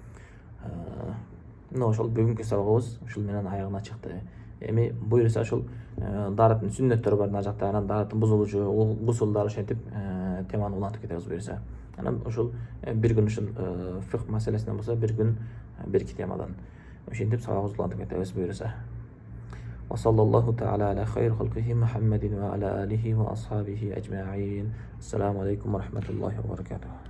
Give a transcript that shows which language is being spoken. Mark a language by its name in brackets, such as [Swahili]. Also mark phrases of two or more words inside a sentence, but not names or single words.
[Kyrgyz] Мына ошол бүгүнкү сабагыбыз ушул менен аягына чыкты. Эми буюрса ошол дараттын сүннөттөрү бар мына жакта, анан дараттын бузулушу, гусулдар ошентип теманы улантып кетебиз буюрса. Анан ошол бир күн ушул фикх маселесинен болсо бир күн бир iki темадан ошентип сабагыбызды улантып кетебиз буюрса. [Arabic] وصلى الله تعالى على خير خلقه محمد وعلى آله وأصحابه أجمعين. السلام عليكم ورحمة الله وبركاته.